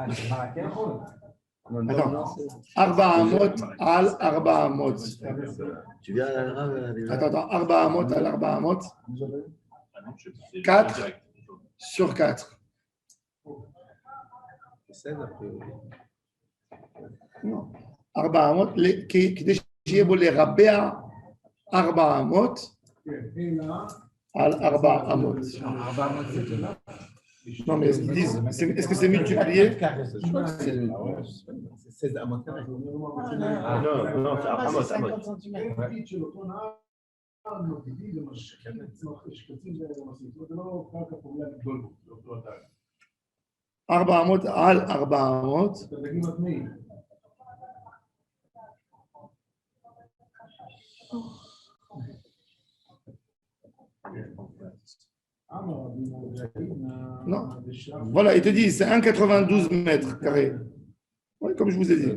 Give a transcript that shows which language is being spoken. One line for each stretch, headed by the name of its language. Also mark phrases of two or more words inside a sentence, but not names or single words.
Hebrew: Attends. ארבע אמות על ארבע אמות.
French: Tu viens à la déjà?
Hebrew: Attends. ארבע אמות על ארבע אמות.
French: Ah non, je sais pas, c'est 4 direct. sur 4. 16 après. Non.
Hebrew: ארבע אמות. כדי שיהיה בו לרבע 4 אמות על 4 אמות.
French: Non, mais ils disent, est-ce que c'est multiplié? Je crois que c'est 16 à mon carré. Ah non, c'est Amot.
Hebrew: 4 אמות על 4 אמות.
French: Non. Voilà, il te dit, c'est 1,92 mètres carrés. Oui, comme je vous ai dit.